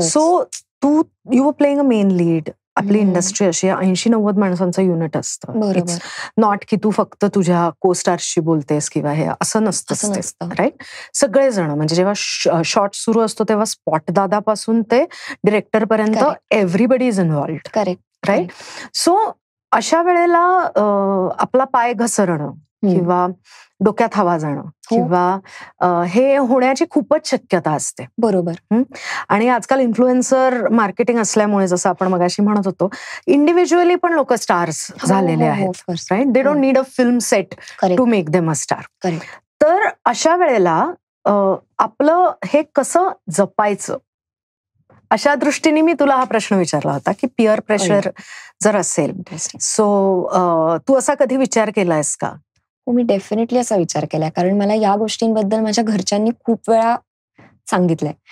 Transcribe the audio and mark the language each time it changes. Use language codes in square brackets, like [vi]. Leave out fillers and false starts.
[en] So you were playing a main lead. [mr] आपली industry अशी 80-90 माणसांचं युनिट असतं. [en] it's not [mr] की तू फक्त तुझ्या को स्टार्सशी बोलतेस किंवा हे असं नसतं, राईट. सगळेजण म्हणजे जेव्हा शॉट सुरू असतो तेव्हा स्पॉट दादापासून ते डिरेक्टर पर्यंत [en] everybody is involved, [mr] correct, right. So अशा वेळेला आपला पाय घसरणं किंवा डोक्यात हवा जाणं किंवा हे होण्याची खूपच शक्यता असते. बरोबर. आणि आजकाल इन्फ्लुएन्सर मार्केटिंग असल्यामुळे जसं आपण मगाशी म्हणत होतो, इंडिव्हिज्युअली पण लोक स्टार्स झालेले आहेत, right. [en] They don't need a film set to make them a star. [mr] तर अशा वेळेला आपलं हे कसं जपायचं, अशा दृष्टीने मी तुला हा प्रश्न विचारला होता की पिअर प्रेशर जर असेल, सो तू असा कधी विचार केलायस का? मी डेफिनेटली असा विचार केलाय, कारण मला या गोष्टींबद्दल माझ्या घरच्यांनी खूप वेळा सांगितलंय.